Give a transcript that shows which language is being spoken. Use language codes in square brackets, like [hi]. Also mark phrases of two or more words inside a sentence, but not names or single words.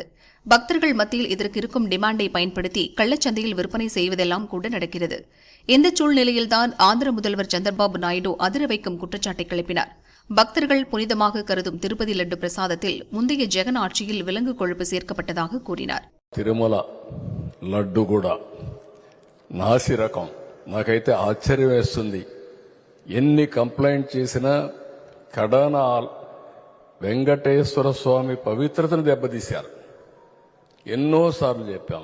[ta] பக்தர்கள் மத்தியில் இதற்கு இருக்கும் டிமாண்டை பயன்படுத்தி கள்ளச்சந்தையில் விற்பனை செய்வதெல்லாம் கூட நடக்கிறது. இந்த சூழ்நிலையில்தான் ஆந்திர முதல்வர் சந்திரபாபு நாயுடு அதிர வைக்கும் குற்றச்சாட்டை கிளப்பினார். பக்தர்கள் புனிதமாக கருதும் திருப்பதி லட்டு பிரசாதத்தில் முந்தைய ஜெகன் ஆட்சியில் விலங்கு கொழுப்பு சேர்க்கப்பட்டதாக கூறினார். [te] తిరుమల లడ్డు కూడా నాసి రకం. నాకైతే ఆశ్చర్యం వేస్తుంది. ఎన్ని కంప్లైంట్ చేసినా కడాన వెంకటేశ్వర స్వామి పవిత్రతను దెబ్బతీశారు. ఎన్నోసార్లు చెప్పాం.